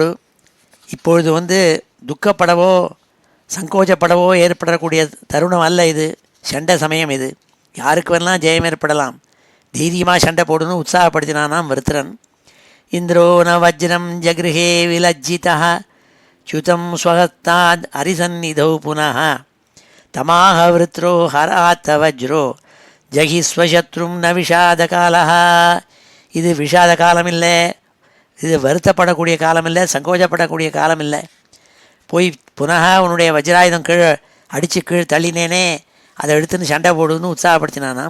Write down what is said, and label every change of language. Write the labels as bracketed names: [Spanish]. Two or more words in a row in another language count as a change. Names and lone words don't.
[Tamil] இப்பொழுது வந்து துக்கப்படவோ சங்கோச்சப்படவோ ஏற்படக்கூடிய தருணம் அல்ல இது, சண்டை சமயம் இது. யாருக்கு வேணாலும் ஜெயம் ஏற்படலாம், தைரியமாக சண்டை போடுன்னு உற்சாகப்படுத்தினானாம் விருத்திரன். [Sanskrit] इन्द्रो न वज्रं जगृहे विलज्जितः च्युतं स्वहस्ताद् हरिसन्निधौ पुनः तमाह वृत्रो हरात वज्रो जहि स्वशत्रुं न विषाद कालः. [Tamil] இது விஷாத காலம் இல்லை, இது வருத்தப்படக்கூடிய காலம் இல்லை, சங்கோஜப்படக்கூடிய காலம் இல்லை. போய் புனக உன்னுடைய வஜ்ராயுதம் கீழே அடித்து கீழ் தள்ளினேனே, அதை எடுத்துன்னு சண்டை போடுன்னு உற்சாகப்படுத்தினானாம்.